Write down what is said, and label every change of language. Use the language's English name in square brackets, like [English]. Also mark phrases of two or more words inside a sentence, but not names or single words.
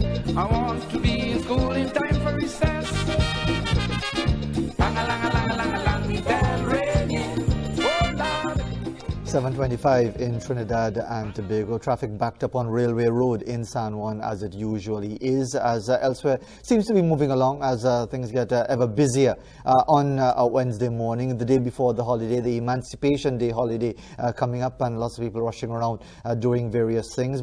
[English] I want to be in school in time for recess. Lang-a-lang-a-lang-a-lang-a-lang, bell ringing. Oh, Lord. 7:25 in Trinidad and Tobago. Traffic backed up on Railway Road in San Juan as it usually is, as elsewhere seems to be moving along as things get ever busier on Wednesday morning, the day before the holiday, the Emancipation Day holiday coming up, and lots of people rushing around doing various things.